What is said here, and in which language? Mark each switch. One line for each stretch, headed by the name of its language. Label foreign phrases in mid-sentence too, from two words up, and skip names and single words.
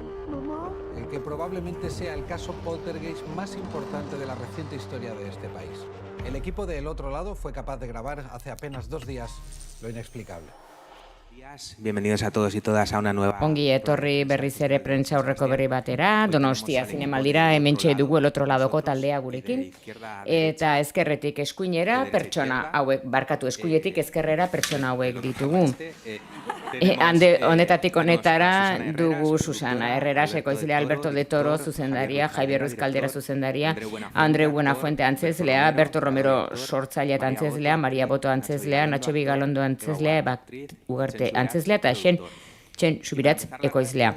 Spanish: el que probablemente sea el caso poltergeist más importante de la reciente historia de este país. El equipo de El Otro Lado fue capaz de grabar hace apenas 2 días lo inexplicable. Bienvenidos a todos y todas a una nueva...
Basque: Ongi etorri berriz ere prentsaurreko berri batera, Donostia zinemaldira hementxe dugu El Otro Ladoko taldea gurekin. Eta ezkerretik eskuinera pertsona hauek, barkatu eskuinetik ezkerrera pertsona hauek ditugu. Honetatik honetara dugu Susana Herreras, ekoizlea, Alberto de Toro zuzendaria, Javier Ruiz Caldera zuzendaria, Andreu Buenafuente antzezlea, Berto Romero sortzailea eta antzezlea, Maria Boto antzezlea, Nacho Vigalondo antzezlea, Ugarte antzezlea eta Txen Subiratz ekoizlea.